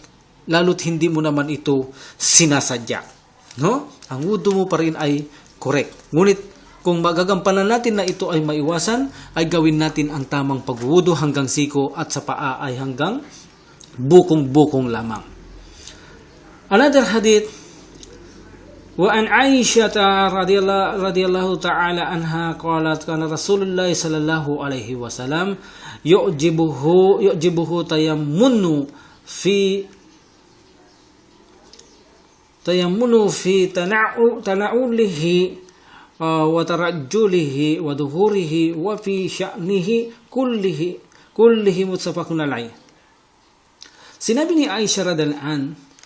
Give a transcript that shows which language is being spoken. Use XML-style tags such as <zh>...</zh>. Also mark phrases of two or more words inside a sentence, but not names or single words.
<tl>Lalo't hindi mo naman ito sinasadya. No? Ang wudu mo pa rin ay correct. Ngunit kung magagampanan natin na ito ay maiwasan, ay gawin natin ang tamang pagwudu hanggang siko at sa paa ay hanggang bukong-bukong lamang.</tl> <en>Another hadith,</en> <ar>وعن عائشة رضي الله تعالى عنها قالت كان رسول الله صلى الله عليه وسلم يعجبه تيمن في تنعله وترجله وظهوره وفي شأنه كله متفق عليه.</ar> <tl>Sinabi ni Aisha</tl> <ar>رضي الله عنها,</ar>